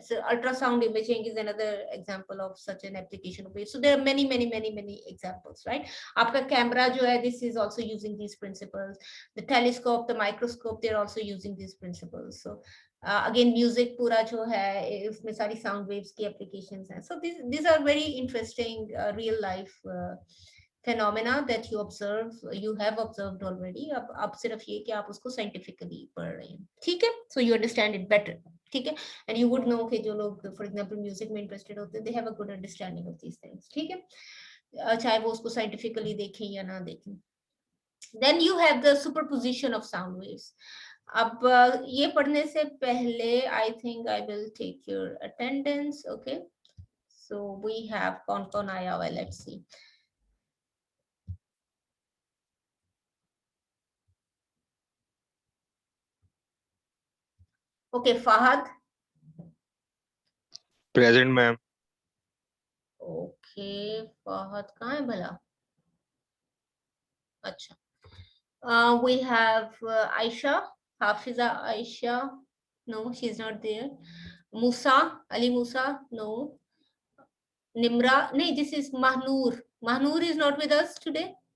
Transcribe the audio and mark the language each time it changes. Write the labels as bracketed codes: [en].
[en] So ultrasound imaging is another example of such an application of. So there are many many many many examples, right? [hi] आपका camera जो है, [en] This is also using these principles. The telescope, the microscope, they are also using these principles. [hi] So again music पूरा जो है, उसमें सारी sound waves की applications हैं. [en] So these are very interesting real life phenomena that you observe, you have observed already. [hi] अब सिर्फ ये कि आप उसको साइंटिफिकली पढ़ रहे हैं. ठीक है. [en] So you understand it better. [hi] ठीक है. [en] and you would know [hi] कि जो लोग [en] For example music में interested होते हैं, they have a good understanding of these things. [hi] ठीक है, चाहे वो उसको साइंटिफिकली देखें या ना देखें. [en] Then you have the superposition of sound waves. [hi] अब ये पढ़ने से पहले [en] I think I will take your attendance. Okay, so we have [hi] कौन आया हुआ है, [en] let's see. Okay, Fahad. Present, ma'am. Okay, [hi] Fahad कहाँ है भला? अच्छा. [en] We have Aisha, Hafiza Aisha. No, she's not there. Musa, Ali Musa, no. Nimra, no, this is Mahnoor. Mahnoor is not with us today.